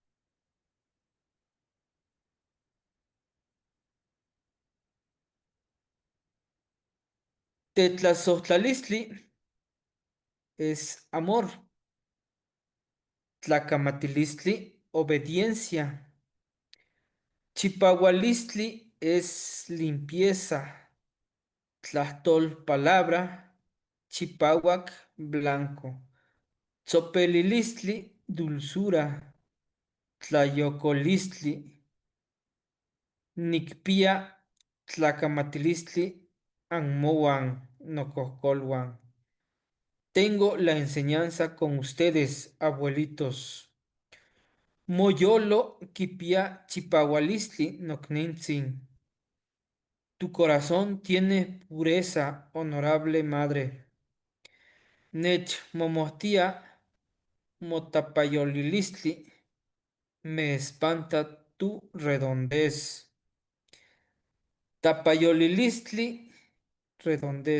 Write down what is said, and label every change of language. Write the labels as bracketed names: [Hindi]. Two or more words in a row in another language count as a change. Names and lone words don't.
[Spanish] Tetlazohtlalistli es amor. Tlacamatilistli, obediencia. Chipahualistli es limpieza. Tlahtol, palabra. Chipahuac, blanco. Tzopelilistli, dulzura. [Nahuatl languages] Tlayocolistli, nicpia. Tlacamatilistli, anmoan, nococolhuan. [Spanish] Tengo la enseñanza con ustedes, abuelitos. [Nahuatl languages] Moyolo kipia chipahualistli noknintzin. [Spanish] Tu corazón tiene pureza, honorable madre. [Nahuatl languages] Nech momohtia motapayolilistli. [Spanish] Me espanta tu redondez. Tapayolilistli, redondez.